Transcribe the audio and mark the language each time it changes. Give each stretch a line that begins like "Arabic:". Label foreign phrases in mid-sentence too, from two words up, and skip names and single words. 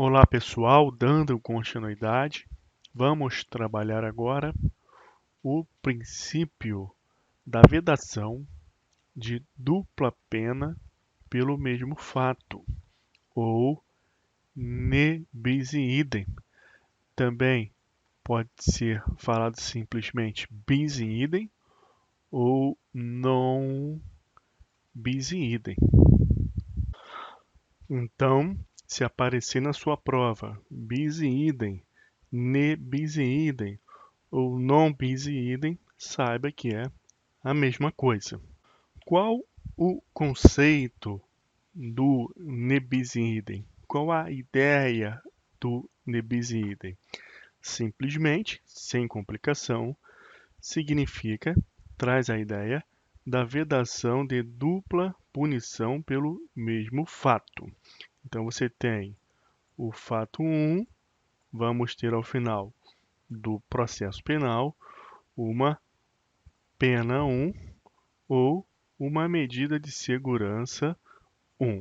Portuguese: pessoal, dando continuidade, vamos trabalhar agora o princípio da vedação de dupla pena pelo mesmo fato, ou
Latin: ne bis in idem.
Portuguese: Também pode ser falado simplesmente
Latin: bis in idem
Portuguese: ou
Latin: non bis in idem.
Portuguese: Então, se aparecer na sua prova
Latin: bis in idem, ne bis in idem
Portuguese: ou
Latin: non bis in idem,
Portuguese: saiba que é a mesma coisa. Qual o conceito do
Latin: ne bis in idem?
Portuguese: Qual a ideia do
Latin: ne bis in idem?
Portuguese: Simplesmente, sem complicação, significa, traz a ideia da vedação de dupla punição pelo mesmo fato. Então você tem o fato 1, vamos ter ao final do processo penal uma pena 1 ou uma medida de segurança 1.